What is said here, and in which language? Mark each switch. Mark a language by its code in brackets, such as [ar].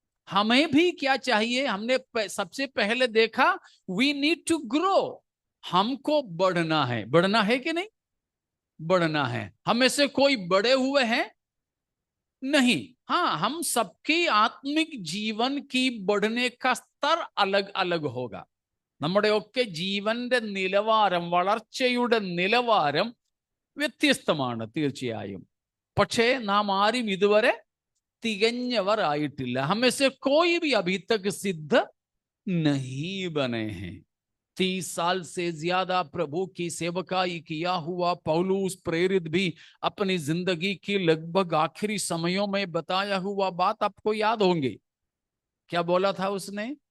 [hi] हमें भी क्या चाहिए? हमने सबसे पहले देखा, [en] We need to grow. [hi] हमको बढ़ना है। बढ़ना है कि नहीं? बढ़ना है। हमें से कोई बड़े हुए हैं? नहीं। हाँ, हम सबकी आत्मिक जीवन की बढ़ने का स्तर अलग अलग होगा। [ml] നമ്മുടെയൊക്കെ ജീവന്റെ നിലവാരം, വളർച്ചയുടെ നിലവാരം വ്യത്യസ്തമാണ് തീർച്ചയായും. പക്ഷേ നാം ആരും ഇതുവരെ തികഞ്ഞവർ ആയിട്ടില്ല. [hi] हमें से कोई भी अभी तक सिद्ध नहीं बने हैं. 30 साल से ज्यादा प्रभु की सेवकाई किया हुआ पौलुस प्रेरित भी अपनी जिंदगी की लगभग आखिरी समयों में बताया हुआ बात आपको याद होंगे। क्या बोला था उसने?